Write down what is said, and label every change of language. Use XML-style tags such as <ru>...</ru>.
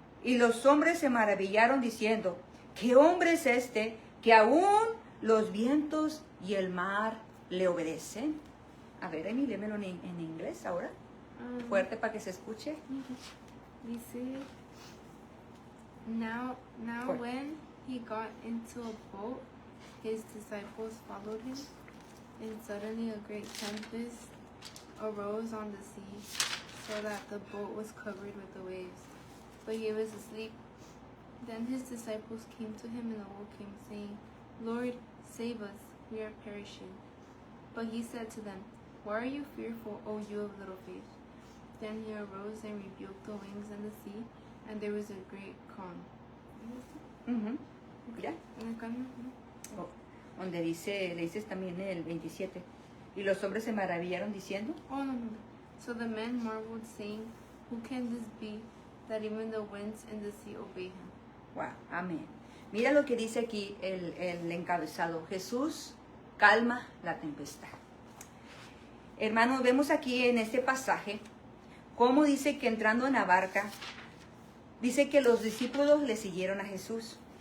<es>Y los hombres se maravillaron diciendo, ¿qué hombre es este que aún los vientos y el mar le obedecen? A ver, Emi, lémelo en inglés ahora. Fuerte para que se escuche. Dice,</es> <en>now</en> <es>Fuerte.</es> <en>when he got into a boat, his disciples followed him, and suddenly a great tempest arose on the sea, so that the boat was covered with the waves. But he was asleep. Then his disciples came to him and awoke him, saying, Lord, save us, we are perishing. But he said to them, Why are you fearful, O you of little faith? Then he arose and rebuked the winds and the sea, and there was a great calm.</en> <es>Ujú. Mira, ¿En el calma? oh, donde dice, le dices también el 27. Y los hombres se maravillaron diciendo,</es> <en>Oh, no. So the men marveled, saying, Who can this be, that even the winds and the sea obey him? wow, amén.</en> <es>Mira lo que dice aquí el encabezado. Jesús calma la tempestad. Hermanos, vemos aquí en este pasaje cómo dice que entrando en la barca, dice que los discípulos le siguieron a Jesús.</es>